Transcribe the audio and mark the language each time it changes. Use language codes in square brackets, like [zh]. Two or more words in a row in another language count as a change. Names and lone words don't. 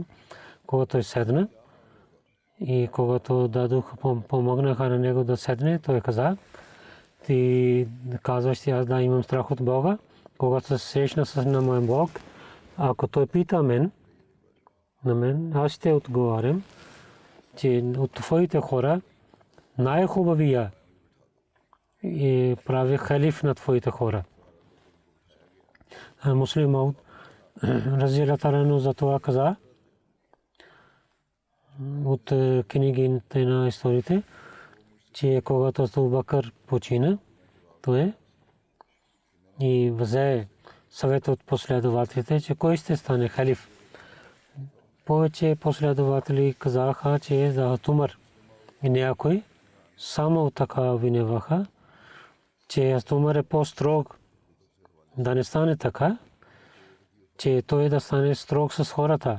[bg] Когато той седна и когато дадох, помогнаха на него да седне, той каза: ти казваш, че аз да имам страх от Бога, когато се срещна с на моя Бог. Ако той пита на мен, аз ще отговарям, че от твоите хора най-хубавия и прави халиф на твоите хора. Муслим Мауд [ar] رضي الله عنه [bg] за това каза от книгите на историите, че когато Абу Бакр почина, той и взе съвет от последователите, че кой ще стане халиф. Повече последователи казаха, че за Умар и някой само така обвиняваха, че Умар е по-строг, да не стане така, че той да стане строг с хората.